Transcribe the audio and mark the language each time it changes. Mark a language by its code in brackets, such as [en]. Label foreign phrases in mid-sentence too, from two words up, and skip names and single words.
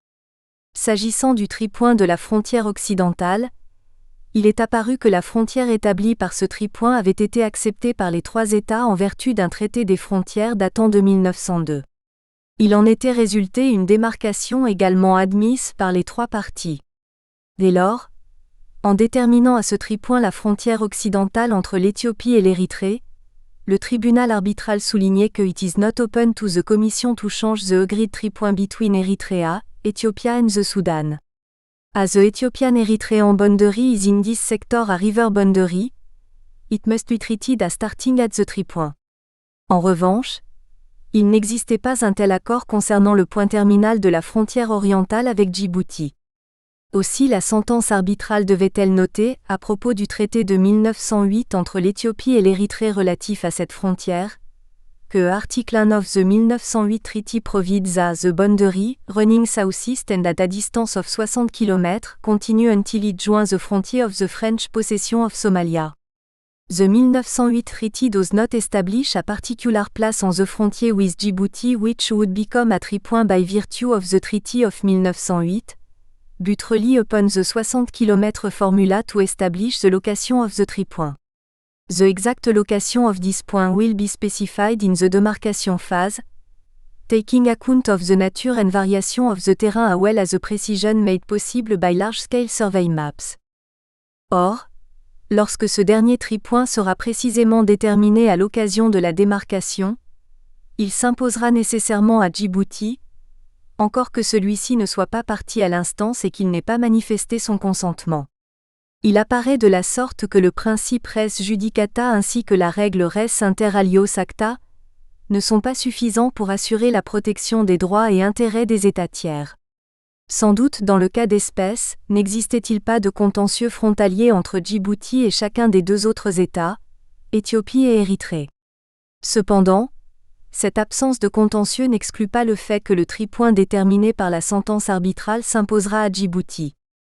[fr] S'agissant du tripoint de la frontière occidentale, il est apparu que la frontière établie par ce tripoint avait été acceptée par les trois États en vertu d'un traité des frontières datant de 1902. Il en était résulté une démarcation également admise par les trois parties. Dès lors, en déterminant à ce tripoint la frontière occidentale entre l'Éthiopie et l'Érythrée, le tribunal arbitral soulignait que [en] it is not open to the Commission to change the agreed tripoint between Eritrea, Ethiopia and the Sudan. As the Ethiopian-Eritrean boundary is in this sector a river boundary, it must be treated as starting at the 3 points. [fr] En revanche, il n'existait pas un tel accord concernant le point terminal de la frontière orientale avec Djibouti. Aussi la sentence arbitrale devait-elle noter, à propos du traité de 1908 entre l'Éthiopie et l'Érythrée relatif à cette frontière, que [en] Article 1 of the 1908 Treaty provides that the boundary, running southeast and at a distance of 60 km, continue until it joins the frontier of the French possession of Somalia. The 1908 Treaty does not establish a particular place on the frontier with Djibouti which would become a 3 points by virtue of the Treaty of 1908, but rely upon the 60 km formula to establish the location of the 3 points. The exact location of this point will be specified in the demarcation phase, taking account of the nature and variation of the terrain as well as the precision made possible by large-scale survey maps. [fr] Or, lorsque ce dernier tripoint sera précisément déterminé à l'occasion de la démarcation, il s'imposera nécessairement à Djibouti, encore que celui-ci ne soit pas partie à l'instance et qu'il n'ait pas manifesté son consentement. Il apparaît de la sorte que le principe [la] res judicata [fr] ainsi que la règle [la] res inter alios acta [fr] ne sont pas suffisants pour assurer la protection des droits et intérêts des États tiers. Sans doute dans le cas d'espèce, n'existait-il pas de contentieux frontalier entre Djibouti et chacun des deux autres États, Éthiopie et Érythrée. Cependant, cette absence de contentieux n'exclut pas le fait que le tripoint déterminé par la sentence arbitrale s'imposera à Djibouti.